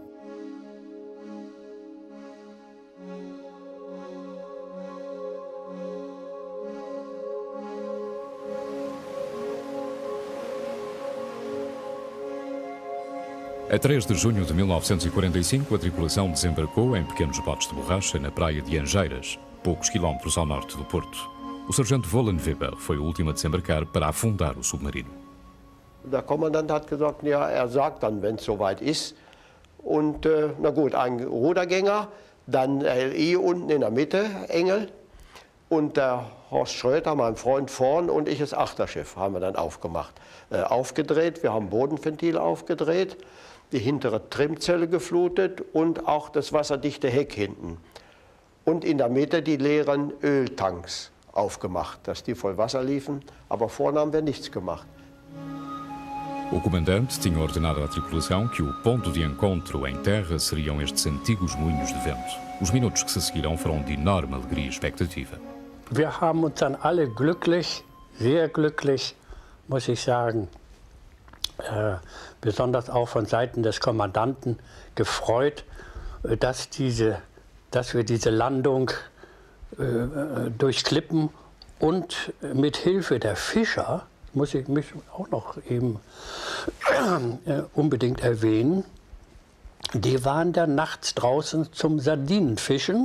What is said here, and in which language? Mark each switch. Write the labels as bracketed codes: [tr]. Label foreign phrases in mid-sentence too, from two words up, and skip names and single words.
[pt] A 3 de junho de 1945, a tripulação desembarcou em pequenos botes de borracha na praia de Angeiras, poucos quilómetros ao norte do Porto. O sargento Vollenweber foi o último a desembarcar para afundar o submarino. [de] Der Kommandant hat gesagt, ja, er sagt dann, wenn es soweit ist. Und na gut, ein Rudergänger, dann LI unten in der Mitte, Engel. Und der Horst Schröter, mein Freund, vorn und ich das Achterschiff haben wir dann aufgemacht. Aufgedreht, wir haben Bodenventile aufgedreht, die hintere Trimzelle geflutet und auch das wasserdichte Heck hinten. Und in der Mitte die leeren Öltanks aufgemacht, dass die voll Wasser liefen, aber vorne haben wir nichts gemacht. [pt] O comandante tinha ordenado à tripulação que o ponto de encontro em terra seriam estes antigos moinhos de vento. Os minutos que se seguiram foram de enorme alegria e expectativa. [de] Wir haben uns dann alle glücklich, sehr glücklich, muss ich sagen, besonders auch von Seiten des Kommandanten gefreut, dass wir diese Landung durch Klippen und mit Hilfe der Fischer, muss ich mich auch noch eben unbedingt erwähnen, die waren da nachts draußen zum Sardinenfischen.